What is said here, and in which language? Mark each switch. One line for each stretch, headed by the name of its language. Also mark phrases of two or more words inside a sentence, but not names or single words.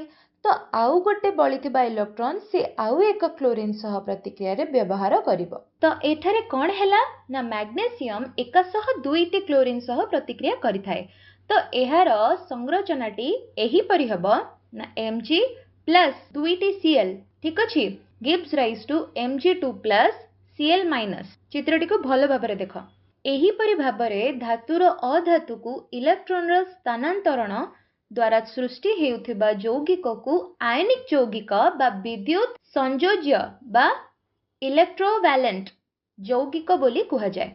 Odia: ତ ଆଉ ଗୋଟେ ବଳିଥିବା ଇଲେକ୍ଟ୍ରନ୍ ସେ ଆଉ ଏକ କ୍ଲୋରିନ୍ ସହ ପ୍ରତିକ୍ରିୟାରେ ବ୍ୟବହାର କରିବ। ତ ଏଠାରେ କ'ଣ ହେଲା ନା ମ୍ୟାଗ୍ନେସିୟମ ଏକା ସହ ଦୁଇଟି କ୍ଲୋରିନ୍ ସହ ପ୍ରତିକ୍ରିୟା କରିଥାଏ। ତ ଏହାର ସଂରଚନାଟି ଏହିପରି ହେବ ନା Mg ପ୍ଲସ୍ ଦୁଇଟି Cl ଠିକ ଅଛି
English: gives rise to
Odia: Mg2 ପ୍ଲସ୍ Cl ମାଇନସ୍। ଚିତ୍ରଟିକୁ ଭଲ ଭାବରେ ଦେଖ। ଏହିପରି ଭାବରେ ଧାତୁର ଅଧାତୁକୁ ଇଲେକ୍ଟ୍ରନର ସ୍ଥାନାନ୍ତରଣ ଦ୍ୱାରା ସୃଷ୍ଟି ହେଉଥିବା ଯୌଗିକକୁ ଆୟନିକ ଯୌଗିକ ବା ବିଦ୍ୟୁତ ସଂଯୋଜ୍ୟ ବା ଇଲେକ୍ଟ୍ରୋଭାଲେଣ୍ଟ ଯୌଗିକ ବୋଲି କୁହାଯାଏ।